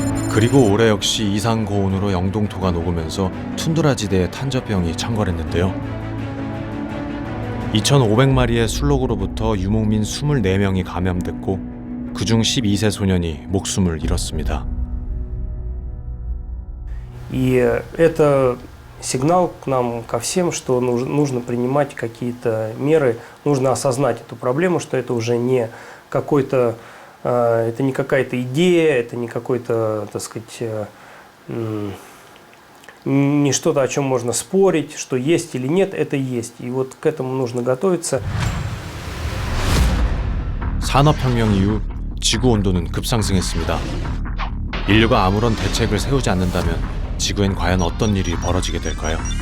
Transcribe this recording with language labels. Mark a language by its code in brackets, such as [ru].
[ko] 그리고 올해 역시 이상 고온으로 영동토가 녹으면서 툰드라 지대에 탄저병이 창궐했는데요. 2,500마리의 술록으로부터 유목민 24명이 감염됐고 그중 12세 소년이 목숨을 잃었습니다. [ru] И это сигнал к нам, ко всем, что нужно принимать какие-то меры, нужно осознать эту проблему, что это уже не какой-то, это не какая-то идея, это не какой-то, так сказать, не что-то, о чем можно спорить, что есть или нет, это есть. И вот к этому нужно готовиться. [ko] 산업혁명 이후 지구 온도는 급상승했습니다. 인류가 아무런 대책을 세우지 않는다면 지구엔 과연 어떤 일이 벌어지게 될까요?